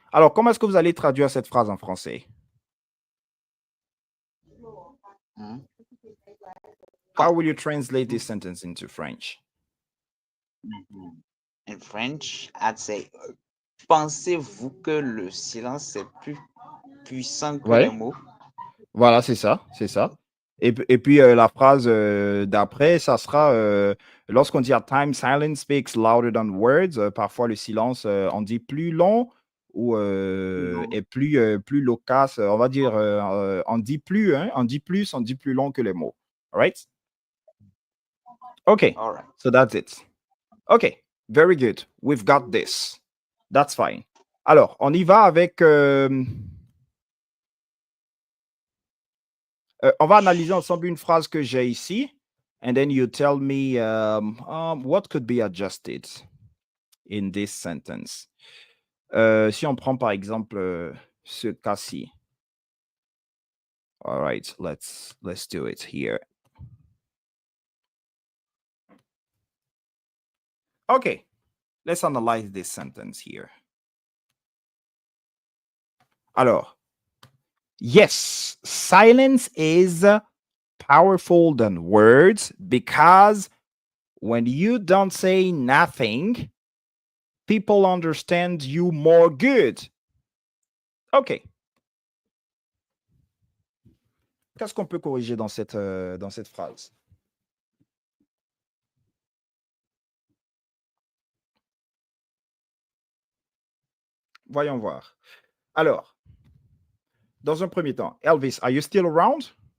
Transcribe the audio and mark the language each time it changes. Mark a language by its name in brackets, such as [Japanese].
[French] Alors, comment est-ce que vous allez traduire cette phrase en français? [English] How will you translate this sentence into French? In French, I'd say, [French] pensez-vous que le silence est plus puissant que les mots? Voilà, c'est ça, c'est ça. Et puis la phrase d'après, ça sera lorsqu'on dit [English] at times silence speaks louder than words, [French] parfois le silence en dit plus long ou est plus loquace, on va dire on dit plus, on dit plus long que les mots. [English] All right? Okay. All right. So that's it. Okay, very good. We've got this. That's fine. Alors, on y va avec on va analyser ensemble une phrase que j'ai ici, and then you tell me what could be adjusted in this sentence. [French] Si on prend par exemple ce cas-ci. [English] All right, let's do it here. Okay, let's analyze this sentence here. Alors, yes, silence is powerful than words because when you don't say nothing, people understand you more good. OK. [French] Qu'est-ce qu'on peut corriger dans cette phrase? Voyons voir. Alors, dans un premier temps, Elvis, [English] are you still around?